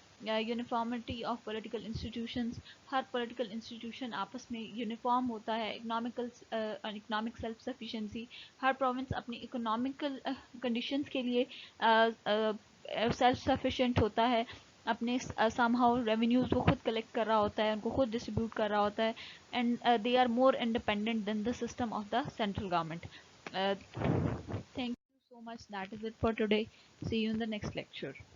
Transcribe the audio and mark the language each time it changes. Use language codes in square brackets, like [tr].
[ur] Uniformity of political institutions, Hare political institution آپس میں uniform ہوتا ہے. اکنامک سیلف سفیشینسی، ہر پروونس اپنی اکنامیکل کنڈیشنز کے لیے سیلف سفیشینٹ ہوتا ہے. اپنے سم ہاؤ ریونیوز وہ خود کلیکٹ کر رہا ہوتا ہے، ان کو خود ڈسٹریبیوٹ کر رہا ہوتا ہے. [en] And they are more independent than the system of the central government. Thank you so much. That is it for today. See you in the next lecture.